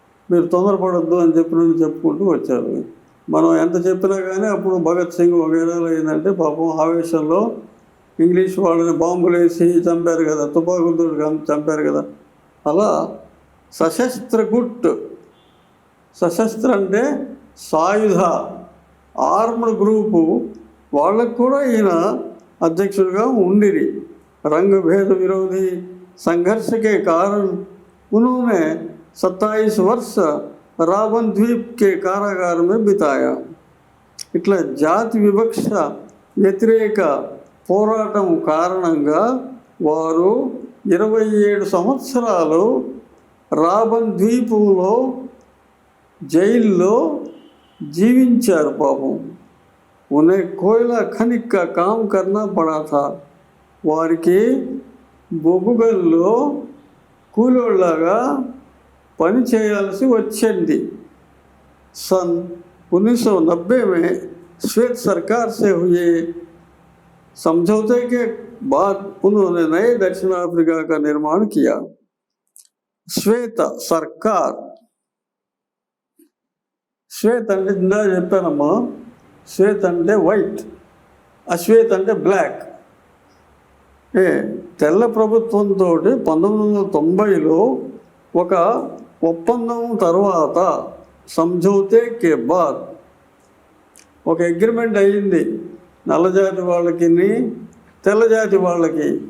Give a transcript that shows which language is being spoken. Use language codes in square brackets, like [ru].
[te] మీరు తొందరపడద్దు అని చెప్పుకుంటూ వచ్చారు. మనం ఎంత చెప్పినా కానీ అప్పుడు భగత్ సింగ్ వగైరాలు ఏంటంటే పాపం ఆవేశంలో ఇంగ్లీష్ వాళ్ళని బాంబులు వేసి చంపారు కదా, తుపాకులతో చంపారు కదా. అలా సశస్త్ర గుట్, సశస్త్ర అంటే సాయుధ ఆర్మ్డ్ గ్రూపు వాళ్ళకు కూడా ఈయన అధ్యక్షుడిగా ఉండిరి. [hi] रंग भेद विरोधी संघर्ष के कारण उन्होंने 27 वर्ष रावण द्वीप के कारागार में बिताया. [te] ఇట్లా జాతి వివక్ష వ్యతిరేక పోరాటం కారణంగా వారు 27 సంవత్సరాలు రావణ్ ద్వీపంలో జైల్లో జీవించారు. పాపం [hi] उन्हें कोयला खनिक का काम करना पड़ा था. [te] వారికి బొగ్గుగల్లో కూలోళ్ళగా పని చేయాల్సి వచ్చింది. [hi] सन 1990 में श्वेत सरकार से हुए समझौते के बाद उन्होंने नए दक्षिण अफ्रीका का निर्माण किया. [te] శ్వేత సర్కార్, శ్వేత అంటే ఇందా చెప్పానమ్మా, శ్వేత అంటే వైట్, అశ్వేత అంటే బ్లాక్. తెల్ల ప్రభుత్వంతో 1990లో ఒక ఒప్పందం తర్వాత [hi] సంజౌతే కే బాద్ [te] ఒక అగ్రిమెంట్ అయ్యింది నల్లజాతి వాళ్ళకి, తెల్లజాతి వాళ్ళకి.